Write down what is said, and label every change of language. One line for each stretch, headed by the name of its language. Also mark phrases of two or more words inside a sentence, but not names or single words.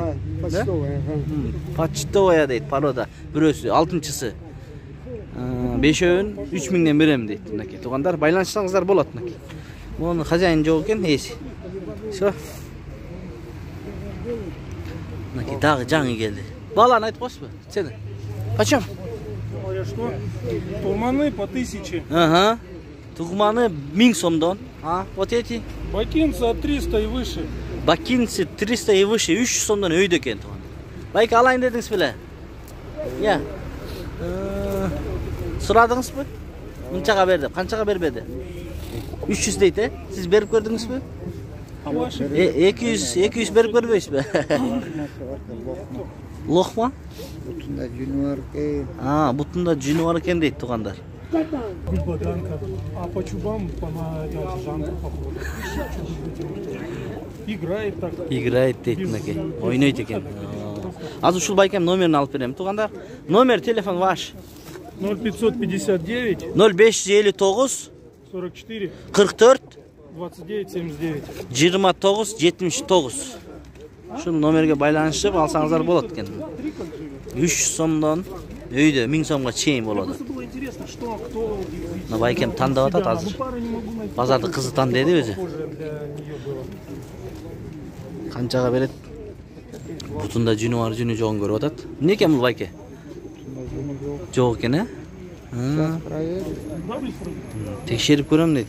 Russian: Да, почтовая. Ага.
Kyrgyz: Почтовая дейт, порода. Бирөөсү, алтынчысы. Бешөөнүн 3000ден берем дейт. Мынакей, туугандар, байланышсаңыздар болот мынакей. Мунун хозяин жок экен, эси.
Russian: Всё.
Kyrgyz: Мынакей, дагы жаңы келди. Баланы айтып койсузбу? Сени.
Russian: Почем? Что? Турманы по 1000. Ага.
Kyrgyz: Тугманы 1000 сомдон.
Russian: А, вот эти. Бакинцы от 300 и выше. Бакинцы 300 и выше,
Kyrgyz: 300 сомдон өйдө экен тууган. Байке алайын дедиңиз беле? Я. Сурадыңызбы? Мынчага бер деп, канчага бербеди? 300 дейт, Сиз берип көрдүңүзбү?
Russian: А ваши?
Kyrgyz: 200 берип көрбөйсүзбү? Лохма? Бутunda жүнү бар экен. Бутунда жүнү бар экен дейт туугандар. Гульбаданка.
Russian: А по чубам на жанку похоже. Играет так.
Kyrgyz: Играет дейт мынакей. Ойнойт экен. Азыр ушул байкем номерин алып берем туугандар.
Russian: Номер телефон ваш. 0559 0559 44 44 29 79. 29 79.
Kyrgyz: Ушул номерге байланышып алсаңыздар болот экен. 300 сомдон өйдө 1000 сомго чейин болот.
Russian: Было интересно, что кто.
Kyrgyz: Мына байкем тандап атат азыр. Базарды кызытан деди өзү. Канчага берет? Бутунда жүнү бар, жүнү жогун көрүп атат. Эмне экен бул байке? Жок экен, Текшерип көрөм дейт.